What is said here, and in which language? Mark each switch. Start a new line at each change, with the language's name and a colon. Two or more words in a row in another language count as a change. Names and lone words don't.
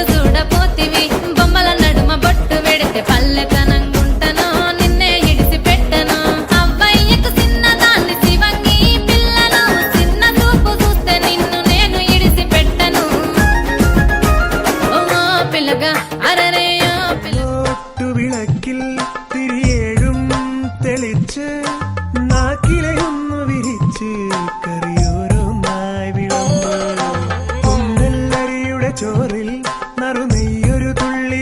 Telugu: చూడపోతివి బొమ్మల నడుమ బొట్టు వెడితే పల్లెతనంగుంటను నిన్నే ఇడిసి పెట్టను అవ్వయ్యకు చిన్నదాన్ని శివంగి పిల్లను చిన్న చూపు చూస్తే నిన్ను నేను ఇడిసి పెట్టను ఓ పిల్లగా അരരേ
Malayalam: വിളക്കിൽ തിരിയേഴും തെളിച്ച് നാക്കിലയൊന്നു വിരിച്ച് കറിയോരോന്നായി വിളമ്പ് കുന്നല്ലരിയുടെ ചോറിൽ നറുനെയ്യൊരു തുള്ളി